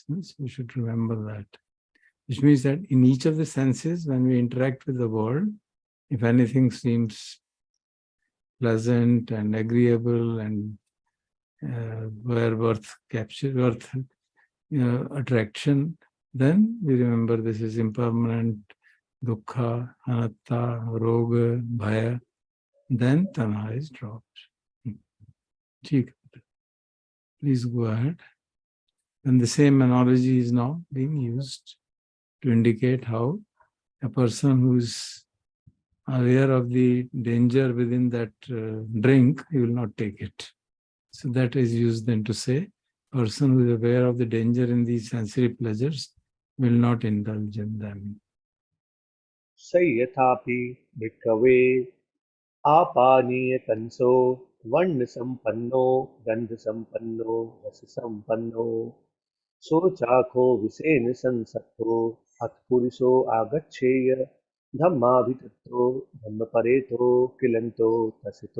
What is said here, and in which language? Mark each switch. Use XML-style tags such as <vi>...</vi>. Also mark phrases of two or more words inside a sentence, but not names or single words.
<en>So we should remember that. Which means that in each of the senses, when we interact with the world, if anything seems pleasant and agreeable and where worth attraction, then we remember this is impermanent,</en> <pi>dukkha, anatta, roga, bhaya, then tanha</pi> <en>is dropped. Please go ahead. And the same analogy is now being used to indicate how a person who is aware of the danger within that drink, he will not take it. So that is used then to say, person who is aware of the danger in these sensory pleasures will not indulge in them.</en> <pi>Sayyathapi bhikkhave आपानीय कंसो वर्ण संपन्नो गंध संपन्नो रस संपन्नो सोचाखो विषेण संसक्तो अत्पुरुषो आगच्छेय धम्माभितत्तो धम्मपरेतो किलन्तो तसितो</pi>